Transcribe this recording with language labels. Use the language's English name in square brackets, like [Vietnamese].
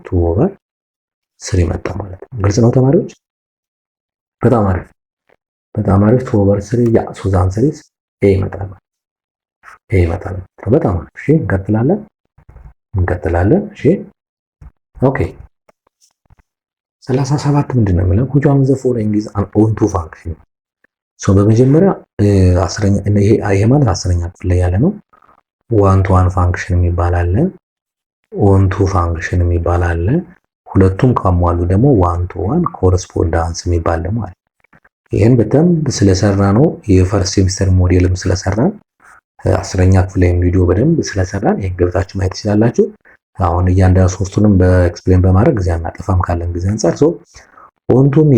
[Amharic] 2 over 3 መጣ ማለት ነው። ግልጽ ነው ተማሪዎች? በጣም አሪፍ 2 over 3 ያ ሶ [English] the answer is A [Amharic] ይመጣል። በጣም አሪፍ። እሺ እንቀጥላለን። እሺ ኦኬ 37 ምንድነው የሚለው? [English] which one of the following is an onto function? [Amharic] ሶ በመጀመሪያ 10ኛ ይሄ ማለት 10ኛ ክፍል ላይ ያለ ነው። ዋን ቱ ዋን ፋንክሽን የሚባል አለ፣ ኦን ቱ ፋንክሽን የሚባል አለ። ሁለቱም ካሟሉ ደግሞ ዋን ቱ ዋን ኮረስፖንዳንስ የሚባል ደግሞ አለ። ይሄን በደንብ ስለሰራ ነው የፈርስት ሴሚስተር ሞዴልም ስለሰራን 10ኛ ክፍል ላይ ቪዲዮ በደንብ ስለሰራን ይሄን ገብታችሁ ማየት ትችላላችሁ። አሁን እያንዳንዱ ሶስቱንም በኤክስፕሌን በማድረግ ጊዜ አናጠፋም ካለን ጊዜ አንፃር። ሶ ኦንቶ